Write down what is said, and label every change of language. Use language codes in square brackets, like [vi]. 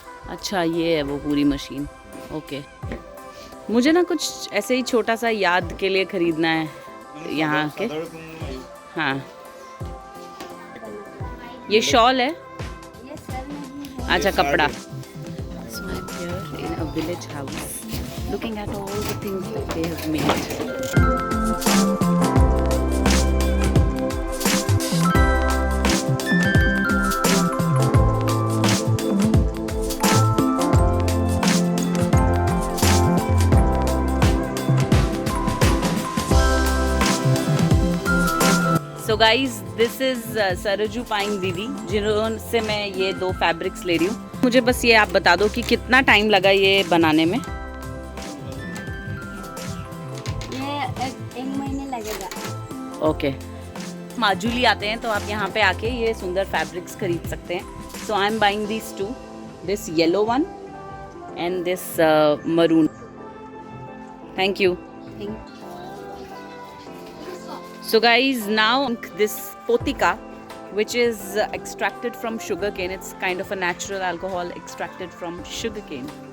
[hi] अच्छा ये है वो पूरी मशीन, ओके। मुझे ना कुछ ऐसे ही छोटा सा याद के लिए खरीदना है यहाँ के। हाँ ये शॉल है, अच्छा कपड़ा। [en] So I'm here in a village house looking at all the things that they have made. So guys this is [hi] Sarju pine दीदी, जिन्होंने मैं ये 2 फैब्रिक्स ले रही हूँ। मुझे बस ये आप बता दो कि कितना टाइम लगा ये बनाने में। ये एक महीने लगेगा। ओके माजुली आते हैं तो आप यहाँ पे आके ये सुंदर फैब्रिक्स खरीद सकते हैं। [en] So I am buying this 2, this yellow one and this maroon. Thank you. So guys, now this potika, which is extracted from sugarcane, it's kind of a natural alcohol extracted from sugarcane.